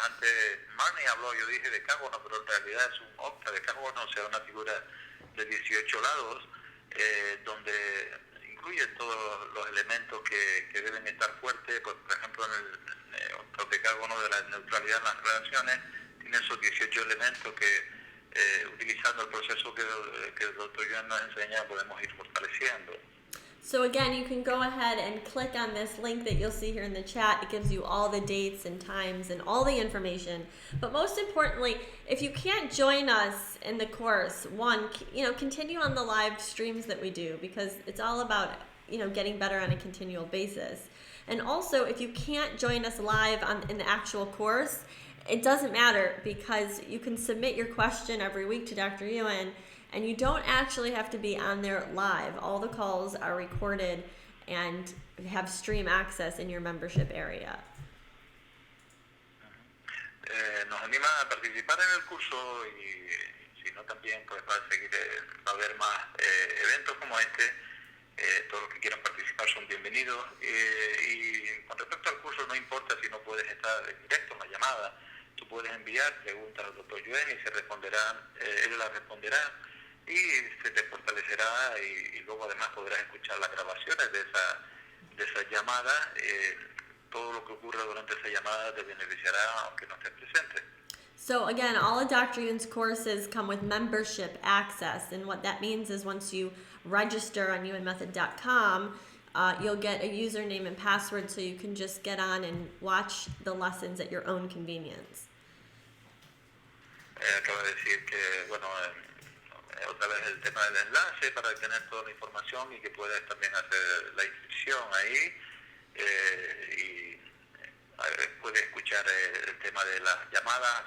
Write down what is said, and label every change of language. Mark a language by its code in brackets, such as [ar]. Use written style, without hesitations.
[es] Antes Marnie habló, yo dije decágono, pero en realidad es un octadecágono, o sea, una figura de 18 lados, donde incluyen todos los elementos que deben estar fuertes. Pues, por ejemplo, en el octadecágono de la neutralidad en las relaciones, tiene esos 18 elementos que, utilizando el proceso que el Dr. Yuen nos enseña, podemos ir fortaleciendo. [en] So again, you can go ahead and click on this link that you'll see here in the chat. It gives you all the dates and times and all the information. But most importantly, if you can't join us in the course, continue on the live streams that we do, because it's all about, getting better on a continual basis. And also, if you can't join us live in the actual course, it doesn't matter, because you can submit your question every week to Dr. Yuen, and you don't actually have to be on there live. All the calls are recorded and have stream access in your membership area. [es] Nos anima a participar en el curso y si no también pues va a haber más eventos como este. Todos los que quieran participar son bienvenidos. Y con respecto al curso, no importa si no puedes estar en directo en la llamada. Tú puedes enviar preguntas al Dr. Yuen y él las responderá y se te fortalecerá, y luego además podrás escuchar las grabaciones de esa llamada. Todo lo que ocurra durante esa llamada te beneficiará aunque no estés presente. [en] So again, all of Dr. Yuen's courses come with membership access, and what that means is once you register on yuenmethod.com, you'll get a username and password, so you can just get on and watch the lessons at your own convenience. [es] Acaba de decir que, otra vez el tema del enlace para tener toda la información y que puedas también hacer la inscripción ahí, y puedes escuchar el tema de las llamadas.